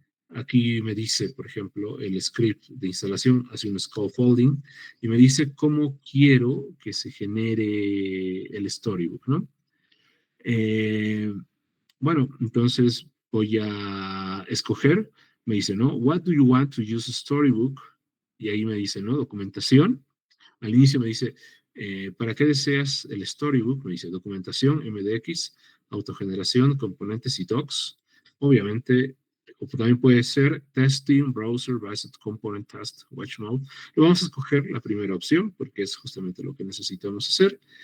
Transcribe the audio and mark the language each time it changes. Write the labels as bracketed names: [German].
[Spanish] Aquí me dice, por ejemplo, el script de instalación, hace un scaffolding y me dice cómo quiero que se genere el Storybook, ¿no? Eh, bueno, entonces voy a escoger, me dice, ¿no? [English] What do you want to use Storybook? [Spanish] Y ahí me dice, ¿no? Documentación. Al inicio me dice, ¿para qué deseas el Storybook? Me dice, documentación, MDX, autogeneración, componentes y docs. Obviamente, o también puede ser testing, browser, based component test, watch mode. Lo vamos a escoger la primera opción porque es justamente lo que necesitamos hacer.